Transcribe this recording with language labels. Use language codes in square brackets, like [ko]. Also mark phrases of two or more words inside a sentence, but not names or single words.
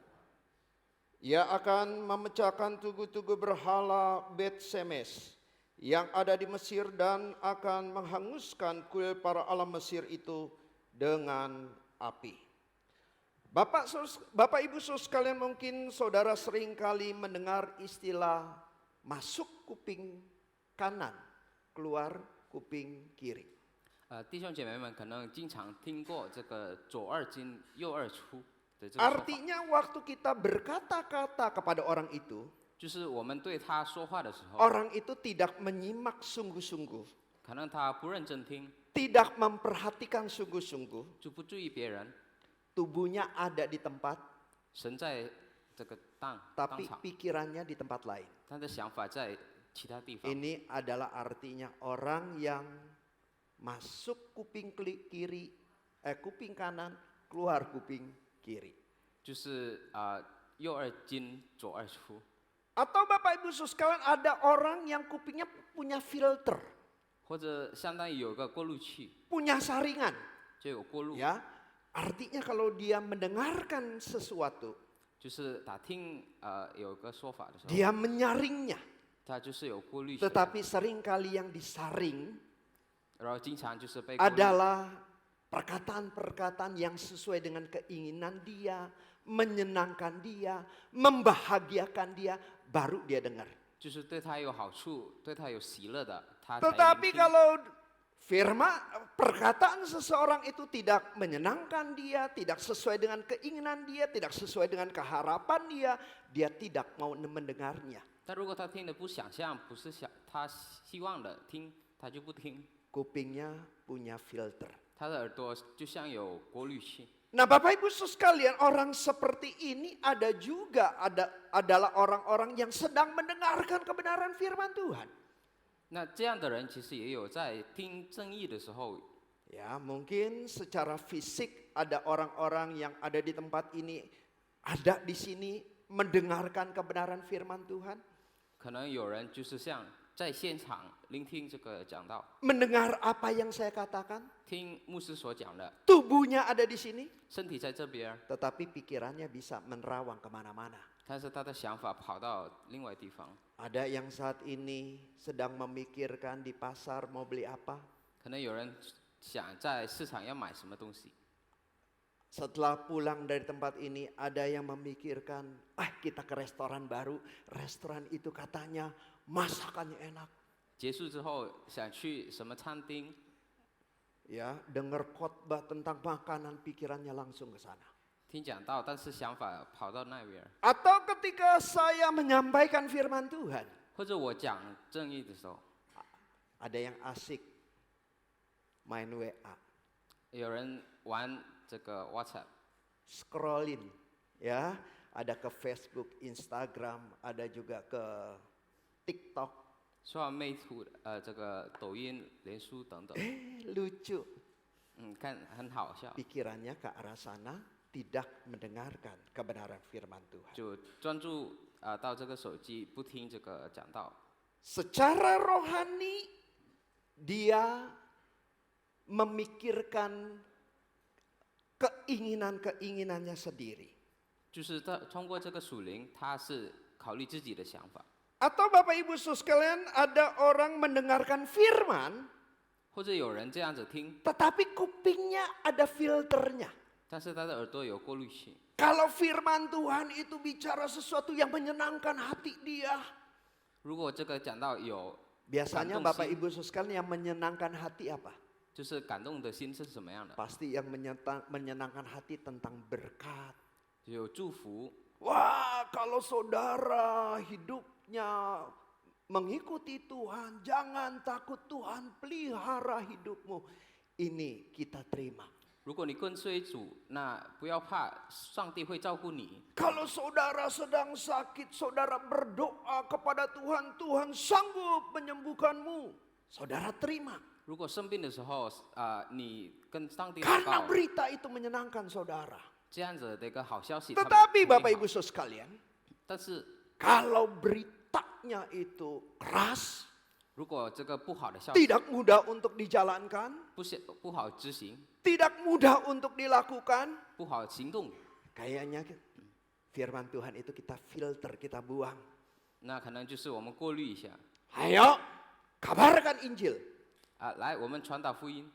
[id] Ia akan memecahkan tugu-tugu berhala Bet Semes yang ada di Mesir dan akan menghanguskan kuil para alam Mesir itu dengan api. Bapak Ibu Saudara sekalian, mungkin saudara sering kali mendengar istilah masuk kuping kanan, keluar kuping kiri. [zh] 弟兄姐妹们可能经常听过这个左二进右二出的这个说法， [id] Artinya waktu kita berkata-kata kepada orang itu, [zh] 就是我们对他说话的时候， [id] orang itu tidak menyimak sungguh-sungguh, [zh] 可能他不认真听， [id] tidak memperhatikan sungguh-sungguh, [zh] 就不注意别人， [id] tubuhnya ada di tempat, [zh] 神在这个当 [id] tapi [zh] 场， [id] pikirannya di tempat lain. [zh] 他的想法在其他地方。 [id] Ini adalah artinya orang yang masuk kuping kiri, kuping kanan, keluar kuping kiri. [zh] 就是右二进左二出， [id] Atau Bapak Ibu Saudara sekalian, ada orang yang kupingnya punya filter, [zh] 或者相当于有个过滤器， [id] punya saringan. [zh] 就有过滤， [id] Ya, artinya kalau dia mendengarkan sesuatu, [zh] 就是打听有个说法的时候， [id] dia menyaringnya. [zh] 它就是有过滤起来， [id] Tetapi seringkali yang disaring [zh] 然后经常就是被过滤， [id] adalah perkataan-perkataan yang sesuai dengan keinginan dia, menyenangkan dia, membahagiakan dia, baru dia dengar. [zh] 就是对他有好处、对他有喜乐的，他才 [id] Tetapi [zh] 聆听。 [id] kalau firman, perkataan seseorang itu tidak menyenangkan dia, tidak sesuai dengan keinginan dia, tidak sesuai dengan keharapan dia, dia tidak mau mendengarnya. [zh] 但如果他听的不想象，不是他希望的听，他就不听。 [id] Kupingnya punya filter. [zh] 他的耳朵就像有过滤器。 [id] Nah, Bapak Ibu Saudara sekalian, orang seperti ini adalah orang-orang yang sedang mendengarkan kebenaran firman Tuhan. [zh] 那这样的人其实也有在听正义的时候， [id] Ya, mungkin secara fisik ada orang-orang yang ada di tempat ini, ada di sini mendengarkan kebenaran firman Tuhan. [zh] 可能有人就是像在现场聆听这个讲道， [id] Mendengar apa yang saya katakan, [zh] 听牧师所讲的， [id] tubuhnya ada di sini, [zh] 身体在这边， [id] tetapi pikirannya bisa menerawang kemana-mana. [zh] 但是他的想法跑到另外地方。 [id] Ada yang saat ini sedang memikirkan di pasar mau beli apa. [zh] 可能有人想在市场要买什么东西， [id] Setelah pulang dari tempat ini ada yang memikirkan, kita ke restoran baru, restoran itu katanya masakannya enak. [zh] 结束之后想去什么餐厅， [id] Ya, dengar khotbah tentang makanan pikirannya langsung ke sana. [zh] 听讲道，但是想法跑到那边。 [id] Atau ketika saya menyampaikan firman Tuhan, [zh] 或者我讲正义的时候， [id] ada yang asik main WA, [zh] 有人玩这个 WhatsApp， [id] scrolling, ya, ada ke Facebook, Instagram, ada juga ke TikTok. [zh] 刷美图，这个抖音、脸书等等， [id] Lucu, [zh] 看很好笑， [id] pikirannya ke arah sana, tidak mendengarkan kebenaran firman Tuhan. [zh] 就专注到这个手机，不听这个讲道。 [id] Secara rohani dia memikirkan keinginan-keinginannya sendiri. [zh] 就是通过这个属灵，他是考虑自己的想法， [id] Atau Bapak Ibu Saudara sekalian, ada orang mendengarkan firman, [zh] 或者有人这样子听， [id] tetapi kupingnya ada filternya. [zh] 但是他的耳朵有过滤器。 [id] Kalau firman Tuhan itu bicara sesuatu yang menyenangkan hati dia. [zh] 如果这个讲到有 [id] Biasanya [zh] 感动 [id] Bapak [zh] 心， [id] Ibu Saudara sekalian yang menyenangkan hati apa? [zh] 就是感动的心是什么样的？ [id] Pasti yang menyenangkan hati tentang berkat. [zh] 有祝福。 [id] Wah, kalau saudara hidupnya mengikuti Tuhan, jangan takut, Tuhan pelihara hidupmu. Ini kita terima. [zh] 如果你跟随主，那不要怕，上帝会照顾你。 [id] Kalau saudara sedang sakit, saudara berdoa kepada Tuhan, Tuhan sanggup menyembuhkanmu. Saudara terima. [zh] 如果生病的时候，你跟上帝祷 [id] Karena [zh] 告， [id] berita itu menyenangkan saudara. [zh] 这样子的一个好消息。他们 [id] Tetapi [zh] 肯定 [id] Bapak [zh] 好 [id] Ibu Saudara sekalian, [zh] 但是 [id] kalau beritanya itu keras, [zh] 如果这个不好的消息 [id] tidak mudah untuk dijalankan, [zh] 不好执行， [id] tidak mudah untuk dilakukan, [zh] 不好行动， [id] kayaknya firman Tuhan itu kita filter, kita buang. [zh] 那可能就是我们过滤一下。 [id] Ayo, kabarkan Injil. [zh] 来，我们传达福音，